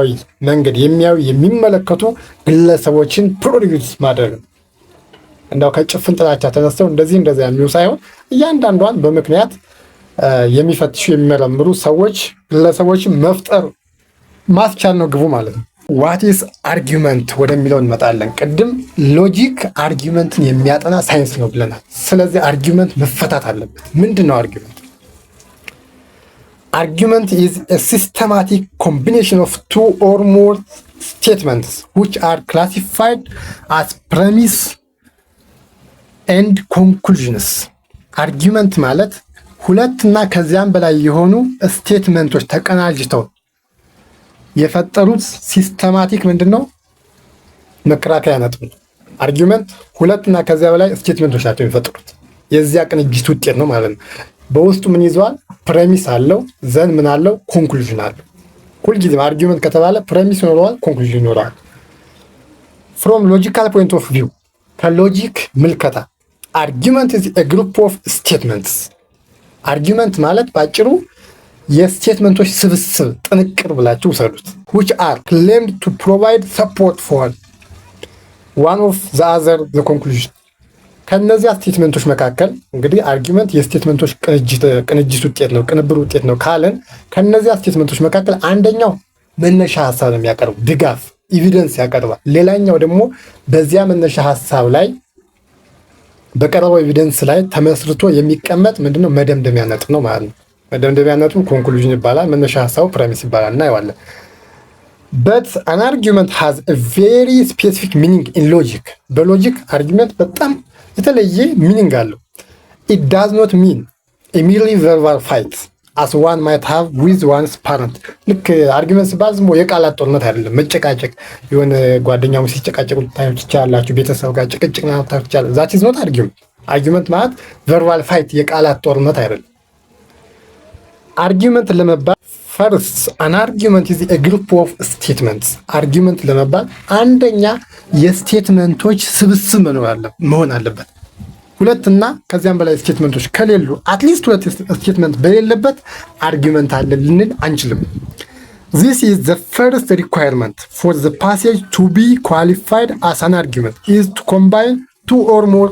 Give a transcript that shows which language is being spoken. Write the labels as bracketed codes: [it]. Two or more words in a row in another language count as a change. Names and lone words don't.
[am] መንገድ የሚያዩ የሚመለከቱ ግለሰቦችን ፕሮዲዩስ ማድረግ ነው። እንዳው ከጭፍን ጥላቻ ተነስተው እንደዚህ የሚሉ ሳይሆን እያንዳንዷን በምክንያት የሚፈትሹ የሚመረምሩ ሰዎች ግለሰቦችን መፍጠር ማስቻል ነው ግቡ ማለት ነው። [en] what is argument [am] ወደሚለው እንመጣለን። ቅድም ሎጂክ አርጊመንትን የሚያጠና ሳይንስ ነው ብለናል። ስለዚህ አርጊመንት መፈታት አለበት። ምንድን ነው አርጊመንት? [en] Argument is a systematic combination of two or more statements which are classified as premise and conclusions. [am] Argument ማለት ሁለትና ከዚያም በላይ የሆኑ ስቴትመንቶች ተቀናጅተው የፈጠሩት ሲስተማቲክ ምንድነው? መከራከያ ነጥብ ነው። አርጊመንት ሁለትና ከዚያ በላይ ስቴትመንቶች ናቸው የሚፈጥሩት። የዚያ ቅንጅት ውጤት ነው ማለት ነው። በውስጡ ምን ይዟል? ፕሬሚስ አለው፣ ዘን ምን አለው? ኮንክሉዥን አለው። ሁልጊዜም አርጊመንት ከተባለ ፕሬሚስ ይኖረዋል፣ ኮንክሉዥን ይኖረዋል። [en] from logical point of view [am] ከሎጂክ ምልከታ [en] argument is a group of statements። [am] አርጊመንት ማለት ባጭሩ የስቴትመንቶች ስብስብ ጥንቅር ብላችሁ ውሰዱት። [en] which are claimed to provide support for one of the other the conclusion። [am] ከነዚያ ስቴትመንቶች መካከል እንግዲህ አርጊመንት የስቴትመንቶች ቅንጅት ውጤት ነው፣ ቅንብር ውጤት ነው ካለን ከነዚያ ስቴትመንቶች መካከል አንደኛው መነሻ ሐሳብ ነው የሚያቀርቡ ድጋፍ ኤቪደንስ ያቀርባል። ሌላኛው ደግሞ በዚያ መነሻ ሐሳብ ላይ በቀረበው ኤቪደንስ ላይ ተመስርቶ የሚቀመጥ ምንድነው? መደምደሚያ ነጥብ ነው ማለት ነው። መደምደሚያ ነጥቡ ኮንክሉዥን ይባላል። መነሻ ሐሳቡ ፕሬሚስ ይባላል። እናየዋለን። [en] but an argument has a very specific meaning in logic። [am] በሎጂክ አርጊመንት በጣም የተለየ ሚኒንግ አለው። [en] it does not mean a merely verbal fight as one might have with one's parent። [am] ልክ አርጊመንት ሲባል ዝም ብሎ የቃላት ጦርነት አይደለም። መጨቃጨቅ የሆነ ጓደኛሞች ሲጨቃጨቁ ታዩት ይችላላችሁ፣ ቤተሰብ ጋር ጭቅጭቅ ነው ታዩት ይችላል። [en] that is not argument። [am] አርጊመንት ማለት [en] verbal fight [am] የቃላት ጦርነት አይደለም። አርጊመንት ለመባል [en] first an argument is a group of statements። [am] አርጊመንት ለመባል አንደኛ የስቴትመንቶች ስብስብ መሆን አለበት። ሁለትና ከዚያም በላይ ስቴትመንቶች ከሌሉ አትሊስት ሁለት ስቴትመንት በሌለበት አርጊመንት አለ ልንል አንችልም። [en] This is the first requirement for the passage to be qualified as an argument is to combine two or more